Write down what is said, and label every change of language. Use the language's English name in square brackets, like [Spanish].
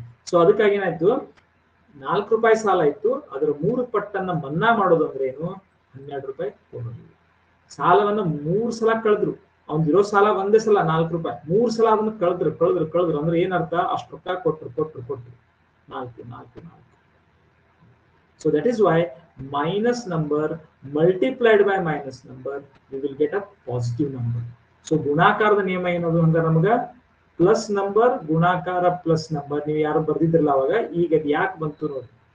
[Kannada] So ಅದಕ್ಕಾಗಿ ಏನಾಯ್ತು, 4 ರೂಪಾಯಿ ಸಾಲ ಇತ್ತು, ಅದರ 3 ಪಟ್ಟನ್ನ ಮನ್ನಾ ಮಾಡೋದು ಅಂದ್ರೆ ಏನು, 12 ರೂಪಾಯಿ ಕೊಡೋದು. ಸಾಲವನ್ನ 3 ಸಲ ಕಳೆದ್ರು. ಅವ್ನಿರೋ ಸಾಲ ಒಂದೇ ಸಲ 4 ರೂಪಾಯಿ, 3 ಸಲ ಅದನ್ನ ಕಳೆದ್ರು ಅಂದ್ರೆ ಏನರ್ಥ, ಅಷ್ಟು ರೊಕ್ಕ ಕೊಟ್ರು 4. [English] So that is why minus number multiplied by minus number, we will get a positive number. [Kannada] So ಗುಣಾಕಾರದ ನಿಯಮ ಏನದು ಹಂಗ ನಮಗ ಪ್ಲಸ್ ನಂಬರ್ ಗುಣಾಕಾರ ಪ್ಲಸ್ ನಂಬರ್. ನೀವು ಯಾರು ಬರ್ದಿದ್ರಲ್ಲ ಅವಾಗ, ಈಗ ಅದು ಯಾಕೆ ಬಂತು ನೋಡಿ.